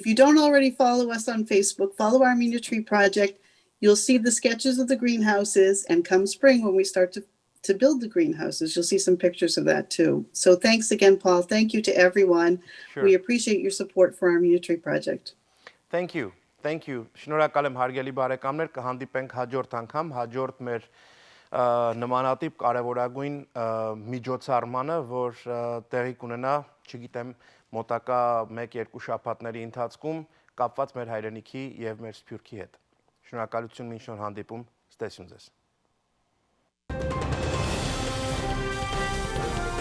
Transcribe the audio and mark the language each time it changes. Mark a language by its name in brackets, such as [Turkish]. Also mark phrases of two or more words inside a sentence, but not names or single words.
[English] If you don't already follow us on Facebook, follow Armenia Tree Project. You'll see the sketches of the greenhouses, and come spring when we start to build the greenhouses, you'll see some pictures of that too. So thanks again, Paul. Thank you to everyone. Sure. We appreciate your support for Armenia Tree Project. Thank you. Thank you. [Armenian] Շնորհակալ եմ հարգելի բարեկամներ, կհանդիպենք հաջորդ անգամ, հաջորդ մեր նմանատիպ կարևորագույն միջոցառմանը, որ տեղի կունենա, չգիտեմ, մոտակա 1-2 շաբաթների ընթացքում, կապված մեր հայրենիքի եւ մեր Սփյուռքի հետ։ Շնորհակալություն, մինչ նոր հանդիպում, ստեսյուն ձեզ։